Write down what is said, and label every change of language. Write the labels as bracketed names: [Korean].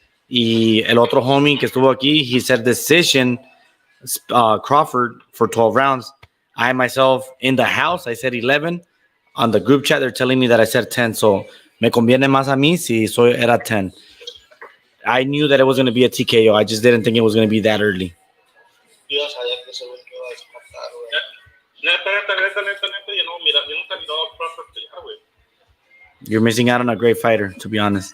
[Spanish] Y el otro homie que estuvo aquí, [English] he said decision Crawford for 12 rounds. I myself in the house, I said 11. On the group chat, they're telling me that I said 10. [Spanish] So me conviene más a mí si era 10. [English] I knew that it was going to be a TKO. I just didn't think it was going to be that early. [Spanish] Yo ya sabía que ese güey me iba a descontar, güey. Neta, yo nunca mirado a Crawford pelear, güey. [English] You're missing out on a great fighter, to be honest.